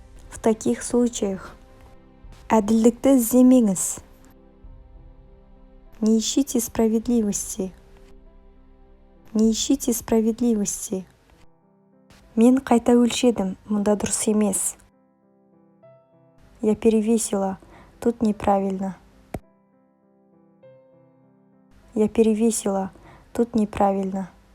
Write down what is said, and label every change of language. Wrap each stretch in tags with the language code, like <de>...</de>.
<ru>В таких случаях.</ru> <kk>Әділдікті іздемеңіз.</kk> <ru>Не ищите справедливости. Не ищите справедливости.</ru> <kk>Мен қайта өлшедім, мұнда дұрыс емес.</kk> <ru>Я перевесила, тут неправильно. Я перевесила, тут неправильно.</ru>